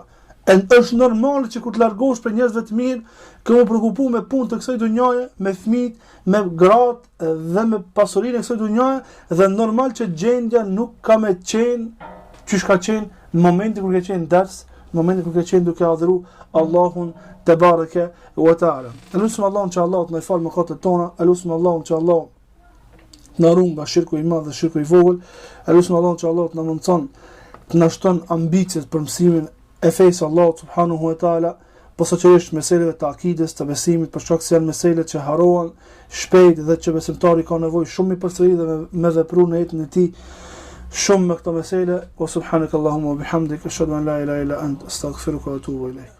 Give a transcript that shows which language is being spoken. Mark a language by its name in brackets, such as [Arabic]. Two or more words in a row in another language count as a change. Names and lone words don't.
[Albanian] Është normale që kur të largohesh prej njerëzve të mirë, ke më përkupu me punë të kësaj dunjaje, me fëmijët, me gratë dhe me pasurinë e kësaj dunjaje, dhe normal që gjendja nuk ka me qenë çish ka qenë në momentin kur ke qenë ders, në momentin kur ke qenë duke adhuru Allahun [Arabic] تبارك وتعالى. [Albanian] Elusim Allahun që Allah të na falë mëkatet tona, elusim Allahun që Allah na ruaj nga shirku i madh dhe shirku i vogël, elusim Allahun që Allah të na mundson të na shton ambicet për mësimin e fejsë Allah [Arabic] سبحانه وتعالى, [Albanian] posaçërisht meseleve të akides, të besimit, për shkak se janë mesele që harohen shpejt dhe që besimtari ka nevojë shumë i përsëri dhe me vepru në jetën e tij shumë me këto mesele. [Arabic] وسبحانك اللهم وبحمدك أشهد أن لا إله إلا أنت أستغفرك وأتوب إليك.